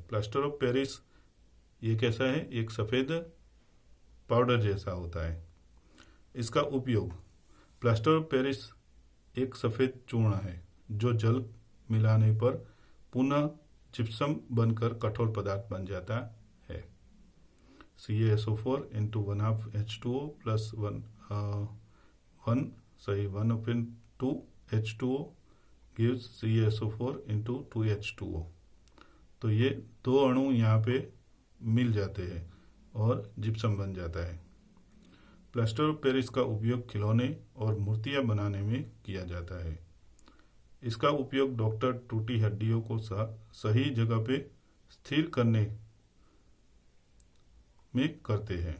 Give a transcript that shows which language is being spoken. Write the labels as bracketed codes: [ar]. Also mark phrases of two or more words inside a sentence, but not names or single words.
[en] plaster of Paris [hi] ये कैसा है? एक सफ़ेद पाउडर जैसा होता है। इसका उपयोग, [en] plaster of Paris [hi] एक सफ़ेद चूर्ण है जो जल मिलाने पर पुनः जिप्सम बनकर कठोर पदार्थ बन जाता है। [en] CaSO4 × 1/2H2O + 1/2H2O gives CaSO4 × 2H2O। [hi] तो ये 2 अणु यहाँ पे मिल जाते हैं और जिप्सम बन जाता है। [en] plaster of Paris [hi] का उपयोग खिलौने और मूर्तियाँ बनाने में किया जाता है। इसका उपयोग डॉक्टर टूटी हड्डियों को सही जगह पे स्थिर करने में करते हैं।